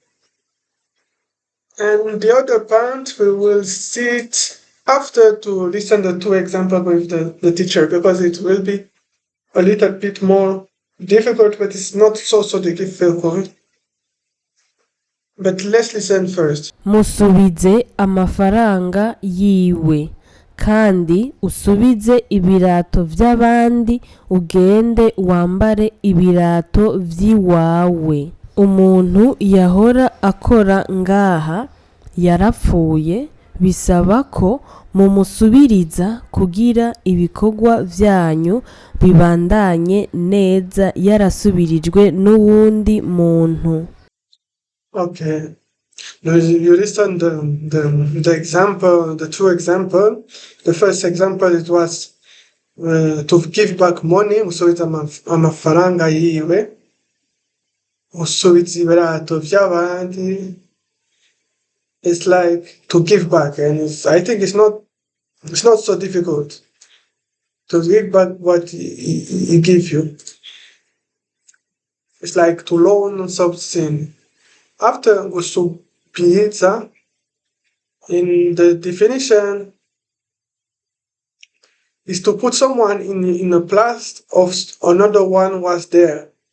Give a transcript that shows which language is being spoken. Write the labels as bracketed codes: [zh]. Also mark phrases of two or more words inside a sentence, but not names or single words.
[en] And the other part, we will see it after to listen the two examples with the teacher, because it will be a little bit more difficult, but it's not so difficult. But let's listen first. [rn] musubize amafaranga yiwe kandi usubize ibirato by'abandi ugende wambare ibirato by'iwawe. Umuntu yahora akora ngaha yarapfuye, bisaba ko mumusubiriza kugira ibikorwa vyanyu bibandanye neza yarasubirijwe n'uwundi muntu. [en] Okay. Now you listen the example, the two example. The first example, it was to give back money, [rn] usubiza amafaranga yiwe, usubiza ibirato by'abandi. [en] It's like to give back, and I think it's not so difficult to give back what he give you. It's like to loan something. After Gusubiriza, in the definition, is to put someone in a place of another one was there.